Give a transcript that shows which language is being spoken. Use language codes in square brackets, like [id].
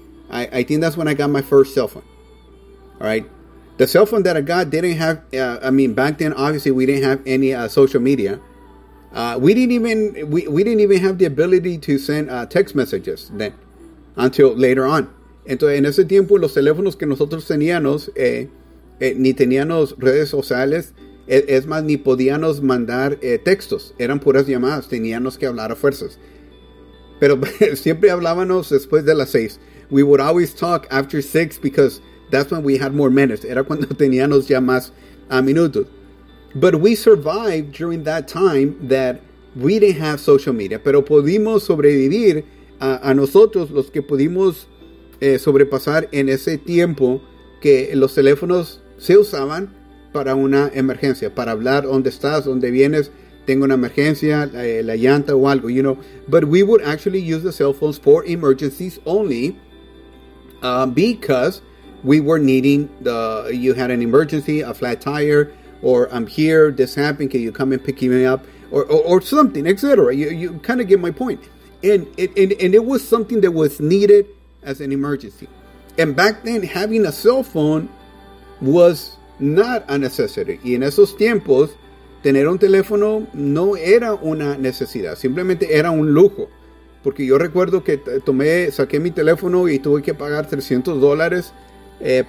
[en] I think that's when I got my first cell phone, all right, the cell phone that I got didn't have, back then, obviously, we didn't have any social media. We didn't even have the ability to send text messages then, until later on. [es] Entonces, en ese tiempo, los teléfonos que nosotros teníamos, ni teníamos redes sociales, es más, ni podíamos mandar textos. Eran puras llamadas, teníamos que hablar a fuerzas. Pero siempre hablábamos después de las 6. [en] We would always talk after 6 because that's when we had more minutes. [es] Era cuando teníamos ya más minutos. [en] But we survived during that time that we didn't have social media. [es] Pero pudimos sobrevivir a nosotros, los que pudimos sobrepasar en ese tiempo que los teléfonos se usaban para una emergencia, para hablar dónde estás, dónde vienes, tengo una emergencia, la llanta o algo, you know. [en] But we would actually use the cell phones for emergencies only because we were needing you had an emergency, a flat tire, or I'm here, this happened, can you come and pick me up, or something, etc. You kind of get my point. And it was something that was needed as an emergency. And back then, having a cell phone was not a necessity. [es] Y en esos tiempos, tener un teléfono no era una necesidad, simplemente era un lujo. Porque yo recuerdo que saqué mi teléfono y tuve que pagar $300 para...